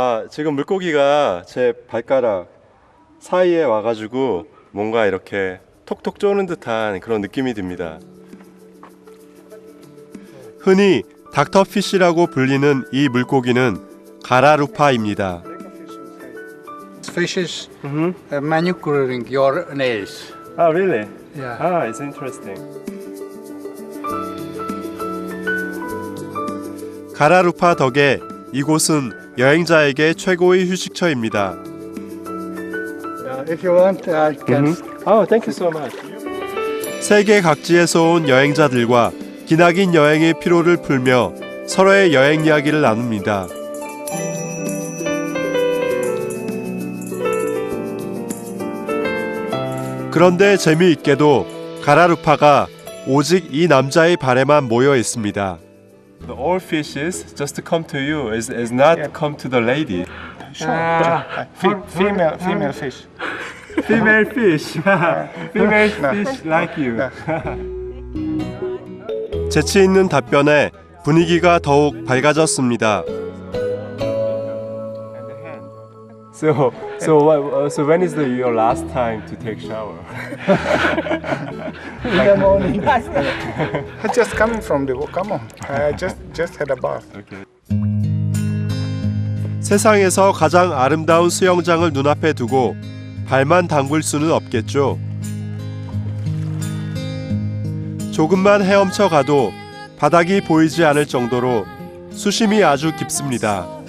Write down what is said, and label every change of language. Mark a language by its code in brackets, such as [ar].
[ko] 지금 물고기가 제 발가락 사이에 와가지고 뭔가 이렇게 톡톡 쪼는 듯한 그런 느낌이 듭니다. 흔히 닥터피쉬라고 불리는 이 물고기는 가라루파입니다. [en] Fishes manicuring your nails. Really? Yeah. It's interesting. [ko] 가라루파 덕에 이곳은 여행자에게 최고의 휴식처입니다. [en] If you want, I can. Thank you so much. [ko] 세계 각지에서 온 여행자들과 기나긴 여행의 피로를 풀며 서로의 여행 이야기를 나눕니다. 그런데 재미있게도 가라루파가 오직 이 남자의 발에만 모여 있습니다. [en] All fishes just to come to you is not come to the lady. Female fish. Female fish. Female fish like you. [ko] 재치 있는 답변에 분위기가 더욱 밝아졌습니다. [en] So when is your last time to take shower? In the morning. I just coming from the come on. I just had a bath. Okay. [ko] 세상에서 가장 아름다운 수영장을 눈앞에 두고 발만 담글 수는 없겠죠. 조금만 헤엄쳐 가도 바닥이 보이지 않을 정도로 수심이 아주 깊습니다.